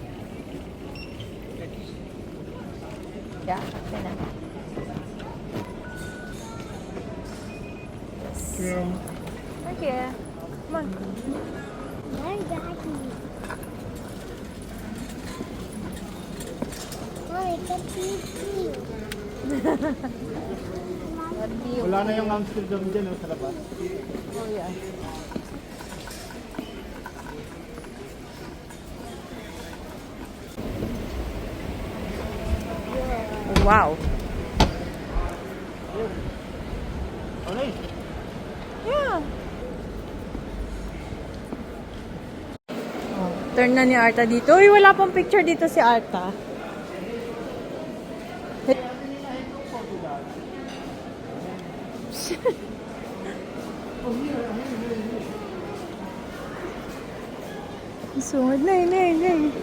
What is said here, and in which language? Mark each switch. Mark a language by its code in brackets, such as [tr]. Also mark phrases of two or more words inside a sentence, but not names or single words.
[nl] Ja, binnen. Dank je. Kom on. Nee, daddy. Oh, ik heb hier 4. [tl] Wala na yung Amsterdam dyan sa labas. [en] Oh, yeah. Wow. [tl] Ano eh? Yeah. Oh, turn na ni Arta dito. Uy, wala pang picture dito si Arta. Sungod na, na.